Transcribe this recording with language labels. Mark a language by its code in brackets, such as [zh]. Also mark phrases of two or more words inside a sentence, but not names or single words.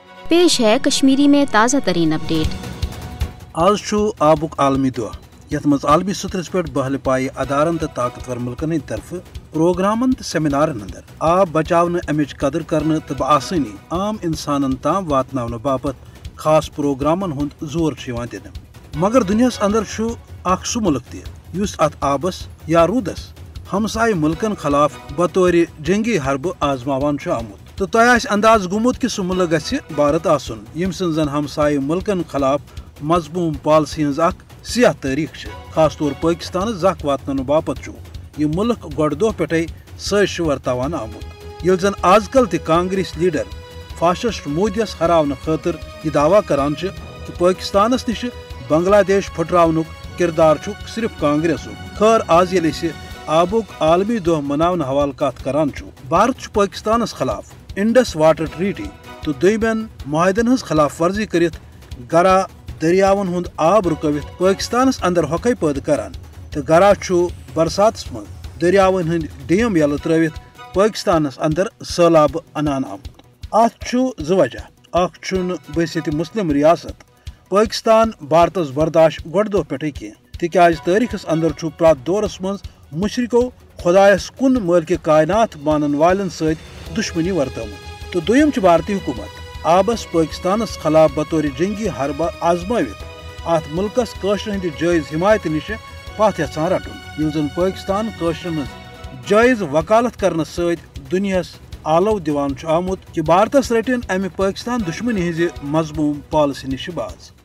[ur] پیش ہے کشمیری میں تازہ ترین اپڈیٹ۔ [ks] آز آبک عالمی دہ یت مز عالمی سطرس پہ بہل پائے ادارن تو طاقتور ملکن ہند طرف پروگرامن تو سیمینارن اندر آب بچاؤ امچ قدر کرنے تو بآسانی عام انسانن تام واتن باپت خاص پروگرامن ہند زور دن، مگر دنیاس اندر اخ سہ ملک تس ات آبس یا رودس ہمسائے ملکن خلاف بطور جنگی حرب آزماوان آمت، تو تہ انداز گومت کہ سہ ملک گھ بھارت آسن یم سن زن ہمسائے ملکن خلاف مضموم پالسی ہز اخ سیاہ تاریخ، خاص طور پاکستان زخ واتن باپت یہ ملک گۄڈٕ دۄہ پٮ۪ٹھے سٲزش ورتاوان آمت، ییٚلہِ زن آز کل تہ کانگریس لیڈر فاشسٹ مودیس ہراونہٕ خاطر یہ دعویٰ کران کہ پاکستانس نش بنگلہ دیش پھٹراونک کردار صرف کانگریس۔ خیر آز ییٚلہِ أسۍ آبک عالمی دہ مناونہٕ حوالہ کت کران بھارت پاکستانس خلاف انڈس واٹر ٹریٹی تو دویمین معاہدن ہز خلاف ورزی کرت گرا دریاون ہند آب رکوت پاکستانس اندر ہوکھے پید کران، تو گرا برساتس من دریاون ہند ڈیم یلہ ترٲوِتھ پاکستانس اندر سہلاب انان آمت۔ ات زٕ وجہ، اخ چھُنہٕ بحثیت مسلم ریاست پاکستان بھارتس برداشت گۄڈٕ دۄہ پٮ۪ٹھے کینٛہہ، تِکیازِ تٲریخس اندر پرٛٮ۪تھ دورس منٛز مشرقو خدایس کُن مٲلکہِ کائنات مانن والٮ۪ن سۭتۍ دشمنی ورتٲومٕژ، تہٕ دوٚیِم چھِ بھارتی حکومت آبس پاکستانس خلاف بطور جنگی حربہ آزمٲوِتھ ات ملکس کٲشرِ ہٕنٛدِ جٲیز حمایتہِ نش پتھ یژھان رٹُن، ییٚلہِ زن پاکستان کٲشرٮ۪ن ہٕنٛز جٲیز وکالت کرنہٕ سۭتۍ دنیاہس آلو دِوان چھُ آمُت کہ بھارتس رٹن امہِ پاکستان دشمنی ہٕنٛزِ مضموٗم پالسی نش باز۔